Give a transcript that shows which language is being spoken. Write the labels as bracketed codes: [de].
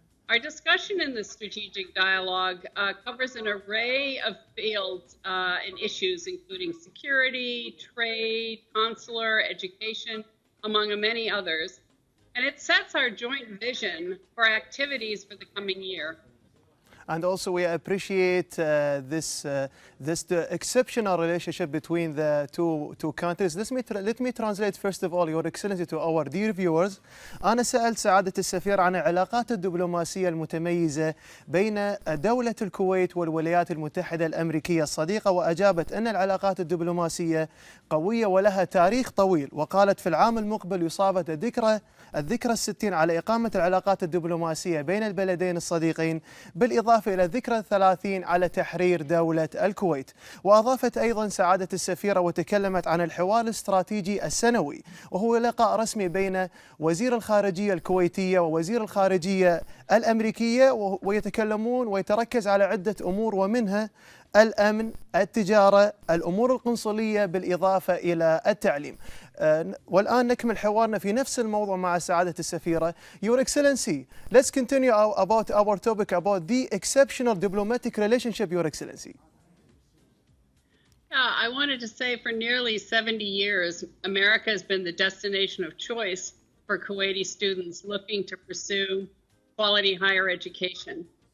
[en] Our discussion in the strategic dialogue covers an array of fields and issues, including security, trade, consular, education, among many others. And it sets our joint vision for activities for the coming year. And also we appreciate this exceptional relationship between the two countries. Let me translate first of all, Your Excellency, to our dear viewers. [ar] أنا سألت سعادة السفير عن العلاقات الدبلوماسية المتميزة بين دولة الكويت والولايات المتحدة الامريكية الصديقة، وأجابت أن العلاقات الدبلوماسية قوية ولها تاريخ طويل، وقالت في العام المقبل يصادف الذكرى 60 على إقامة العلاقات الدبلوماسية بين البلدين الصديقين، بالإضافة إلى الذكرى 30 على تحرير دولة الكويت. وأضافت أيضا سعادة السفيرة وتكلمت عن الحوار الاستراتيجي السنوي، وهو لقاء رسمي بين وزير الخارجية الكويتية ووزير الخارجية الأمريكية، ويتكلمون ويتركز على عدة أمور، ومنها الأمن، التجارة، الأمور القنصلية، بالإضافة إلى التعليم. والآن نكمل حوارنا في نفس الموضوع مع سعادة السفيرة. [en] Your Excellency, let's continue about our topic about the exceptional diplomatic relationship, Your Excellency. Yeah, I wanted to say for nearly 70 years, America has been the destination of choice for Kuwaiti students looking to pursue quality higher education.